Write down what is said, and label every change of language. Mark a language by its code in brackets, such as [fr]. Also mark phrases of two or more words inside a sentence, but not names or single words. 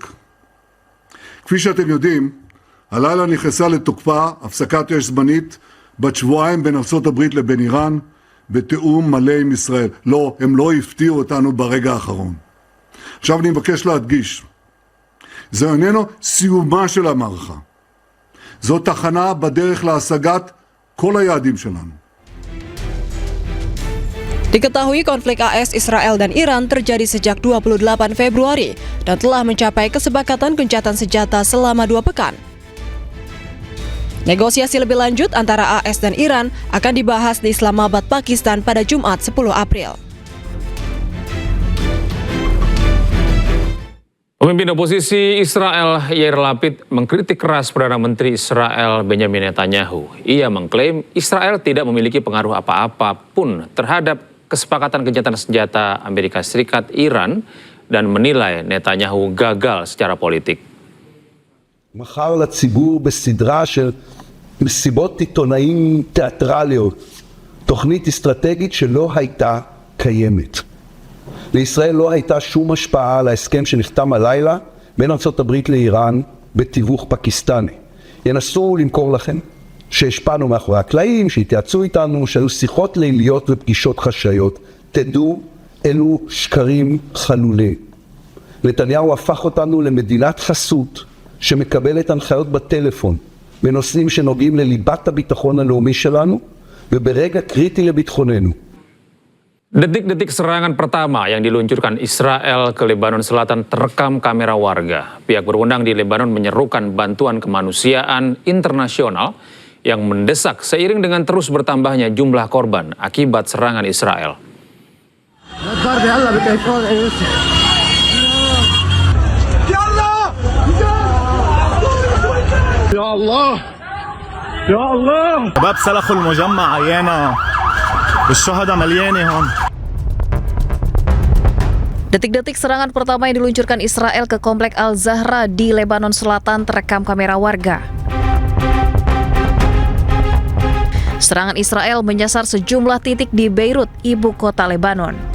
[he] כפי שאתם יודעים, הלילה נכנסה לתוקפה הפסקת אש זמנית בת שבועיים בין ארצות הברית לבין איראן, בתיאום מלא עם ישראל. לא, הם לא הפתיעו אותנו ברגע האחרון. עכשיו אני מבקש להדגיש, זה איננו סיומה של המערכה. זו תחנה בדרך להשגת כל היעדים שלנו. [id] Diketahui konflik AS, Israel, dan Iran terjadi sejak 28 Februari dan telah mencapai kesepakatan gencatan senjata selama 2 pekan. Negosiasi lebih lanjut antara AS dan Iran akan dibahas di Islamabad, Pakistan pada Jumat 10 April. Pemimpin oposisi Israel Yair Lapid mengkritik keras Perdana Menteri Israel Benjamin Netanyahu. Ia mengklaim Israel tidak memiliki pengaruh apa-apa pun terhadap kesepakatan gencatan senjata Amerika Serikat Iran dan menilai Netanyahu gagal secara politik. [he] מכר לציבור בסדרה של מסיבות עיתונאים תיאטרליות, תוכנית אסטרטגית שלא הייתה קיימת. לישראל לא הייתה שום השפעה על ההסכם שנחתם הלילה בין ארצות הברית לאיראן בתיווך פקיסטני. ינסו למכור לכם שהשפענו מאחורי הקלעים, שהתייעצו איתנו, שהיו שיחות ליליות ופגישות חשאיות. תדעו, אלו שקרים חלולים. נתניהו הפך אותנו למדינת חסות שמקבלת הנחיות בטלפון בנושאים שנוגעים לליבת הביטחון הלאומי שלנו וברגע קריטי לביטחוננו. [id] Detik-detik serangan pertama yang diluncurkan Israel ke Lebanon Selatan terekam kamera warga. Pihak berwenang di Lebanon menyerukan bantuan kemanusiaan internasional yang mendesak seiring dengan terus bertambahnya jumlah korban akibat serangan Israel. [ar] يا الله يا الله شباب سلخوا المجمع عيانا الشهداء مليانه هون. [id] Detik-detik serangan pertama yang diluncurkan Israel ke Komplek Al-Zahra di Lebanon Selatan terekam kamera warga. Serangan Israel menyasar sejumlah titik di Beirut, ibu kota Lebanon.